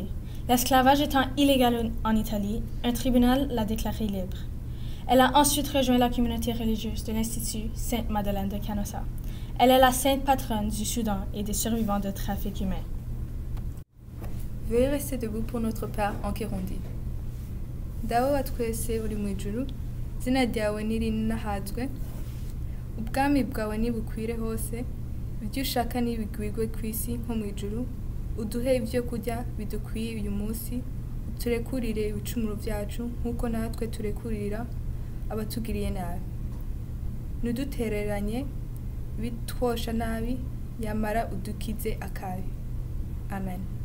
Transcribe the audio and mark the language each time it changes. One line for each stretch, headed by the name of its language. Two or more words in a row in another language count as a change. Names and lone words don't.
French: L'esclavage étant illégal en Italie, un tribunal l'a déclarée libre. Elle a ensuite rejoint la communauté religieuse de l'Institut Sainte-Madeleine de Canossa. Elle est la sainte patronne du Soudan et des survivants de trafic humain. Veuillez rester debout pour notre Père en Kirundi.
Rundi: Dawe wa twese uri mu ijuru, izina ryawe nirinahazwe, ubwami bwawe nibukwire hose, ibyo ushaka nibigwigwe ku isi nko mu ijuru, uduhe ibyo kurya bidukwiye uyu munsi, uturekurire ibicumuro byacu nk'uko natwe turekurira abatugiriye nabi. Ntudutereranye bitwosha nabi, yamara udukize akabi. Amen.